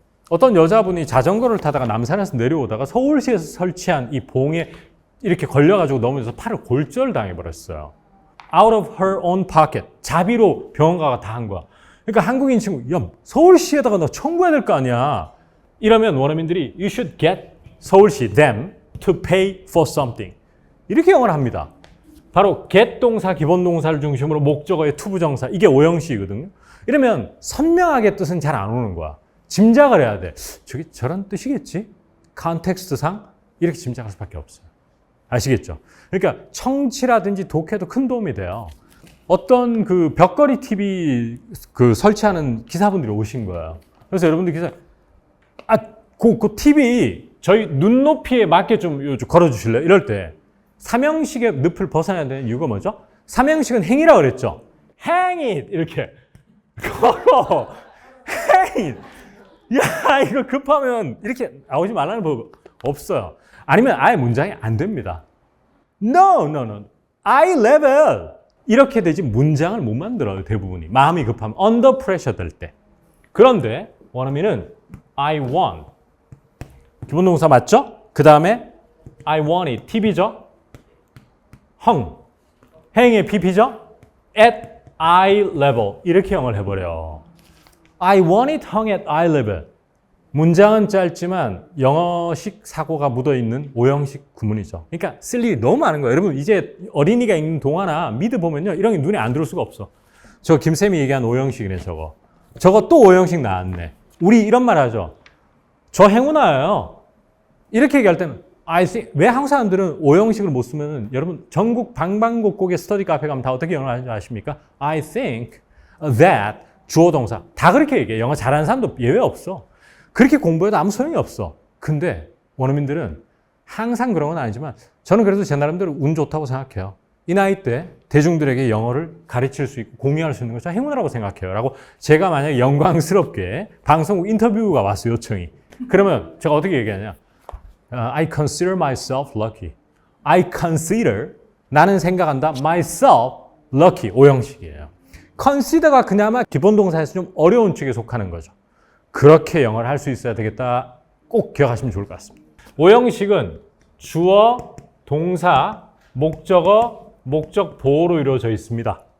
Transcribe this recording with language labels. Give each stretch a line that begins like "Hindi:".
Korean: 어떤 여자분이 자전거를 타다가 남산에서 내려오다가 서울시에서 설치한 이 봉에 이렇게 걸려가지고 넘어져서 팔을 골절 당해버렸어요.
English: Out of her own pocket.
Korean: 자비로 병원 가가 다 한 거야. 그러니까 한국인 친구, 야, 서울시에다가 너 청구해야 될 거 아니야. 이러면 원어민들이
English: You should get 서울시, them, to pay for something.
Korean: 이렇게 영어를 합니다. 바로 get 동사, 기본 동사를 중심으로 목적어의 투부정사. 이게 오형식이거든요. 이러면 선명하게 뜻은 잘 안 오는 거야. 짐작을 해야 돼. 저게 저런 뜻이겠지? 컨텍스트상 이렇게 짐작할 수밖에 없어요. 아시겠죠? 그러니까 청취라든지 독해도 큰 도움이 돼요. 어떤 그 벽걸이 TV 그 설치하는 기사분들이 오신 거예요. 그래서 여러분들 기사, 그 TV 저희 눈높이에 맞게 좀 걸어주실래요? 이럴 때 삼형식의 늪을 벗어나야 되는 이유가 뭐죠? 삼형식은 행위라고 그랬죠?
English: hang it
Korean: 이렇게 걸어
English: hang it.
Korean: 야, 이거 급하면 이렇게 나오지 말라는 법 없어요. 아니면 아예 문장이 안 됩니다.
English: No. eye level.
Korean: 이렇게 되지 문장을 못 만들어요, 대부분이. 마음이 급하면.
English: under pressure
Korean: 될 때. 그런데 원어민은
English: I want.
Korean: 기본 동사 맞죠? 그 다음에
English: I want it.
Korean: TV죠? hung. 행의 PP죠? at
English: eye level
Korean: 이렇게 영어를 해버려.
English: I want it hung at eye level.
Korean: 문장은 짧지만 영어식 사고가 묻어있는 오형식 구문이죠. 그러니까 쓸 일이 너무 많은 거예요. 여러분 이제 어린이가 읽는 동화나 미드 보면요. 이런 게 눈에 안 들어올 수가 없어. 저 김쌤이 얘기한 오형식이네 저거. 저거 또 오형식 나왔네. 우리 이런 말 하죠. 저 행운아예요. 이렇게 얘기할 때는
English: I think,
Korean: 왜 한국 사람들은 오형식을 못 쓰면은 여러분 전국 방방곡곡의 스터디 카페 가면 다 어떻게 영어를 하는지 아십니까?
English: I think that
Korean: 주어 동사 다 그렇게 얘기해. 영어 잘하는 사람도 예외 없어. 그렇게 공부해도 아무 소용이 없어. 근데 원어민들은 항상 그런 건 아니지만 저는 그래도 제 나름대로 운 좋다고 생각해요. 이 나이 때 대중들에게 영어를 가르칠 수 있고 공유할 수 있는 걸 저는 행운이라고 생각해요. 라고 제가 만약에 영광스럽게 방송국 인터뷰가 왔어요. 요청이. 그러면 제가 어떻게 얘기하냐.
English: I consider myself lucky. I consider,
Korean: 나는 생각한다.
English: myself lucky.
Korean: 오형식이에요. consider가 그나마 기본 동사에서 좀 어려운 축에 속하는 거죠. 그렇게 영어를 할 수 있어야 되겠다. 꼭 기억하시면 좋을 것 같습니다. 오형식은 주어, 동사, 목적어, 목적 보호로 이루어져 있습니다.